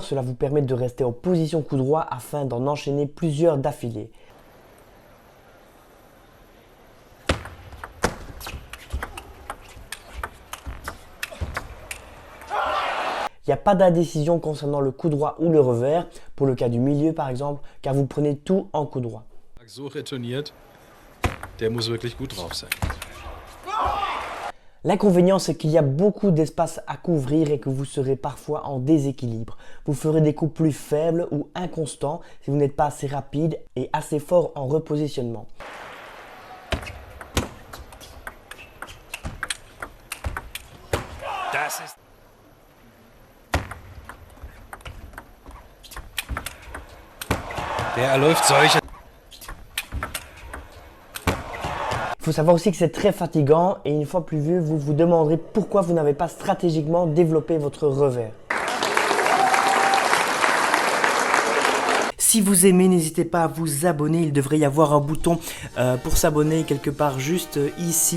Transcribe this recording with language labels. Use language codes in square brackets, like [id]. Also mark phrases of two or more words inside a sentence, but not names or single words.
[fr] Cela vous permet de rester en position coup droit afin d'en enchaîner plusieurs d'affilée. Il n'y a pas d'indécision concernant le coup droit ou le revers, pour le cas du milieu par exemple, car vous prenez tout en coup droit. [de] So retourniert, der muss wirklich gut drauf sein. [fr] L'inconvénient, c'est qu'il y a beaucoup d'espace à couvrir et que vous serez parfois en déséquilibre. Vous ferez des coups plus faibles ou inconstants si vous n'êtes pas assez rapide et assez fort en repositionnement. [de] Der erläuft solche. [fr] Il faut savoir aussi que c'est très fatigant et une fois plus vu, vous vous demanderez pourquoi vous n'avez pas stratégiquement développé votre revers. Si vous aimez, n'hésitez pas à vous abonner. Il devrait y avoir un bouton pour s'abonner quelque part juste ici.